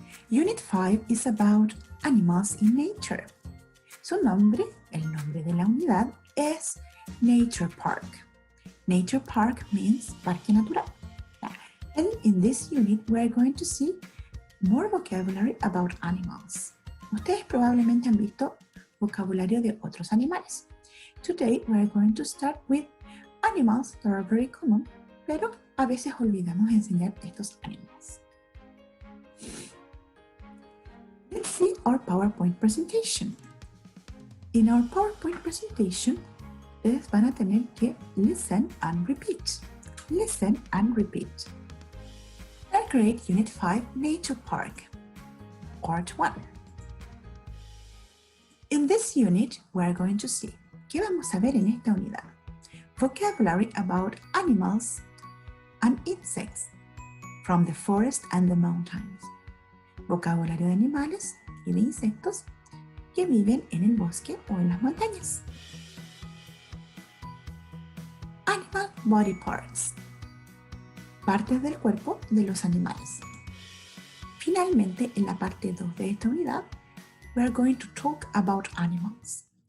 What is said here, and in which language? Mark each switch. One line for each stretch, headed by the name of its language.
English: Unit 5 is about animals in nature.
Spanish: Su nombre, el nombre de la unidad, es Nature Park.
English: Nature Park means Parque Natural. And in this unit, we are going to see more vocabulary about animals.
Spanish: Ustedes probablemente han visto vocabulario de otros animales.
English: Today, we are going to start with animals that are very common,
Spanish: pero a veces olvidamos enseñar estos
English: animals. Let's see our PowerPoint presentation. In our PowerPoint presentation,
Spanish: ustedes van a tener que
English: listen and repeat. Listen and repeat. Third grade Unit 5 Nature Park, Part 1. In this unit, we are going to see,
Spanish: ¿qué vamos a ver en esta unidad?
English: Vocabulary about animals and insects from the forest and the mountains.
Spanish: Vocabulario de animales y de insectos que viven en el bosque o en las montañas.
English: Animal body parts.
Spanish: Partes del cuerpo de los animales. Finalmente, en la parte 2 de esta unidad,
English: we are going to talk about animals.